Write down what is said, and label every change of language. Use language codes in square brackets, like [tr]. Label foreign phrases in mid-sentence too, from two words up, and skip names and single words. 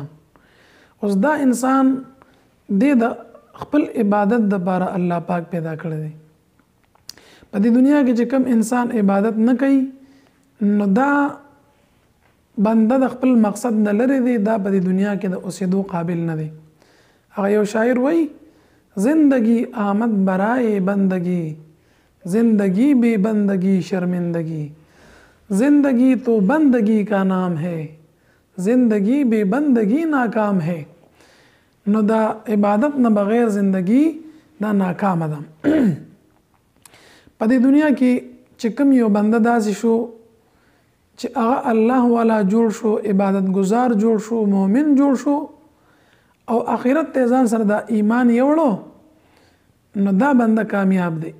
[ps] اوس دا انسان د خپل عبادت د لپاره الله پاک پیدا کړی دی. په دې دنیا کې چې کوم انسان عبادت نه کوي نو دا بنده د خپل مقصد نه لري دی، دا په دې دنیا کې د اوسېدو قابل نه دی. هغه یو شاعر وایي [fa] زندگی آمد برائے بندگی زندگی بے بندگی شرمندگی [ur] زندگی تو بندگی کا نام ہے زندگی بے بندگی ناکام ہے. [ps] نو دا عبادت نه بغیر زندگی دا ناکام ده. په دې دنیا کې چې کوم یو بنده داسې شو چې هغه الله والا جوړ شو، عبادت گزار جوړ شو، مؤمن جوړ شو او آخرت ته ځان سره د ایمان یوړو، نو دا بنده کامیاب دی.